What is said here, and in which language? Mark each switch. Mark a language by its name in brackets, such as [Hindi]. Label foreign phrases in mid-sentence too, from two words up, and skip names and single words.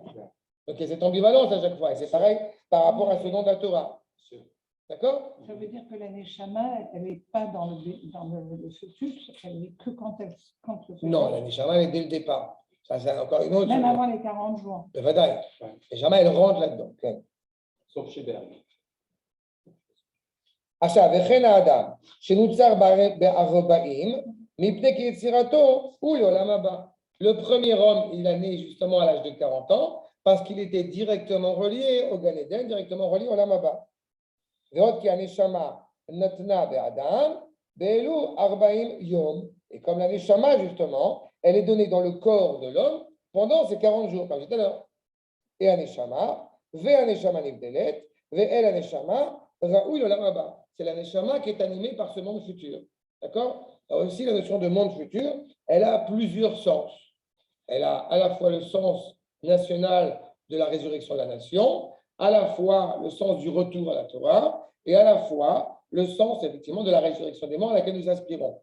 [French] Donc il y a cette ambivalence à chaque fois. Et c'est pareil par rapport à ce nom de la Torah. D'accord? Ça veut dire que la Neshama, elle n'est pas dans le fœtus, elle n'est que quand le fœtus. Non, la Neshama, elle est dès le départ. Ça, c'est encore une autre. Même avant les 40 jours. Le Vadaï. La Neshama, elle rentre là-dedans. Sauf chez Berg. [Hebrew] עכשיו, וכן האדם שנוצר ב-40 מפני כי יצירתו הוא לעולם הבא. [French] Le premier homme, il est né justement à l'âge de 40 ans parce qu'il était directement relié au Gan Eden, directement relié au [Hebrew] עולם הבא. ועוד כי הנשמה נתנה באדם באלו 40 יום. [French] Et comme la neshama, justement, elle est donnée dans le corps de l'homme pendant ces 40 jours, comme j'ai dit tout à l'heure. [Hebrew] Et הנשמה, והנשמה נבדלת, ואל הנשמה ראוי לעולם הבא. [French] C'est la neshama qui est animée par ce monde futur. D'accord? Alors aussi, la notion de monde futur, elle a plusieurs sens. Elle a à la fois le sens national de la résurrection de la nation, à la fois le sens du retour à la Torah, et à la fois le sens, effectivement, de la résurrection des morts à laquelle nous aspirons.